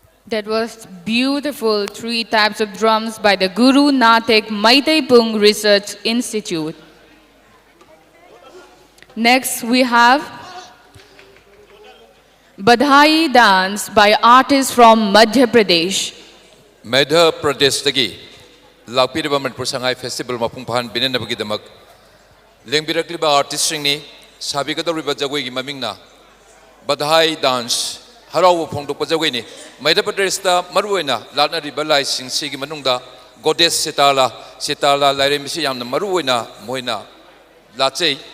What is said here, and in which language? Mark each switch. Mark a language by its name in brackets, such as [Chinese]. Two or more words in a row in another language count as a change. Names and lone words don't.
[English] That was beautiful 3 types of drums by the Guru Nanak Maitai Pung Research Institute. Next we have Badhai dance by artists from Madhya Pradesh. [Manipuri] Madhya Pradesh dagi lakpiriba Manipur Sangai Festival mapung pahan binanabagi damak lengbirakliba artist singni sabigadoriba jagoi gi mamingna Badhai dance haraw phongdokpa jagoi ni Madhya Pradesh da maruoina latnariba lai singsi gi manungda goddess Sitala lairemisi yamna maruoina moina lachei